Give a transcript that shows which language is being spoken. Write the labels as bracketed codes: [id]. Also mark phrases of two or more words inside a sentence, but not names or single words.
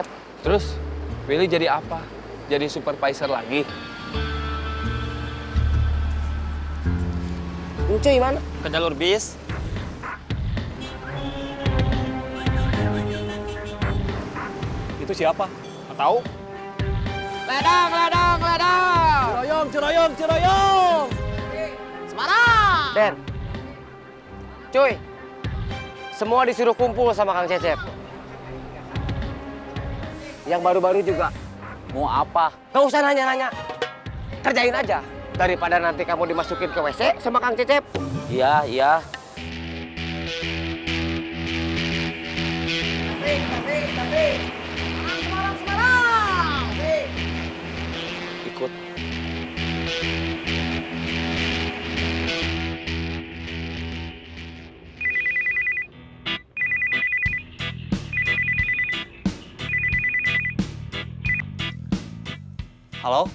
[id] Terus Willy jadi apa? Jadi supervisor lagi? Encuy mana? Ke jalur bis. Itu siapa? Nggak tahu. Ledang, ledang, ledang. Ciroyom, Ciroyom, Ciroyom. Semarang. Den. Cuy. Semua disuruh kumpul sama Kang Cecep. Yang baru-baru juga. Mau apa? Gak usah nanya-nanya. Kerjain aja. Daripada nanti kamu dimasukin ke WC sama Kang Cecep. Iya, iya. Tasik, tasik, tasik. Semarang, Semarang. Tasik. Ikut. Halo?